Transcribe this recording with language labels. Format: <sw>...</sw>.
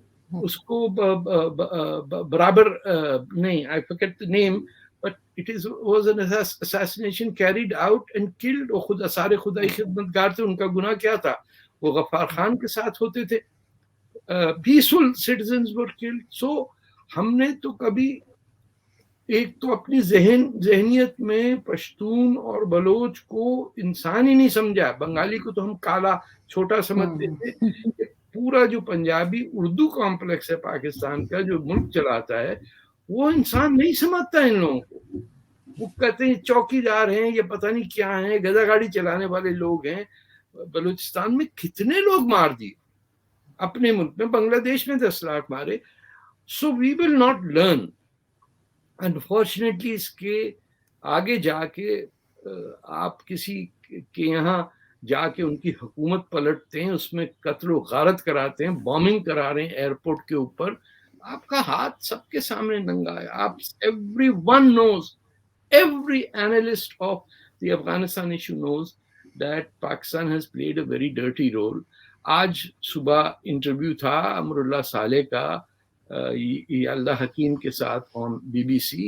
<ur>اس کو برابر نہیں,</ur> <en>I forget the name, but it was an assassination carried out and killed.</en> <ur>وہ خود سارے خدائی خدمتگار تھے. ان کا گناہ کیا تھا؟ وہ غفار خان کے ساتھ ہوتے تھے.</ur> <en>peaceful citizens were killed.</en> <ur>So ہم نے تو کبھی ایک تو اپنی ذہنیت میں پشتون اور بلوچ کو انسان ہی نہیں سمجھا. بنگالی کو تو ہم کالا چھوٹا سمجھتے تھے. پورا جو پنجابی اردو کمپلیکس ہے پاکستان کا, جو ملک چلاتا ہے, وہ انسان نہیں سمجھتا ان لوگوں کو. وہ کہتے ہیں چوکی دار ہیں, یہ پتہ نہیں کیا ہیں, گدا گاڑی چلانے والے لوگ ہیں. بلوچستان میں کتنے لوگ مار دیے اپنے ملک میں, بنگلہ دیش میں 10 لاکھ مارے.</ur> <en>So we will not learn.</en> <ur>انفارچونیٹلی اس کے آگے جا کے آپ کسی کے یہاں جا کے ان کی حکومت پلٹتے ہیں, اس میں قتل و غارت کراتے ہیں, بامبنگ کرا رہے ہیں ایئرپورٹ کے اوپر, آپ کا ہاتھ سب کے سامنے ننگا ہے.</ur> <en>آپ every one knows, every analyst of the Afghanistan issue knows that Pakistan has played a very dirty role.</en> <ur>آج صبح انٹرویو تھا امر اللہ صالح کا اللہ حکیم کے ساتھ آن BBC.</ur>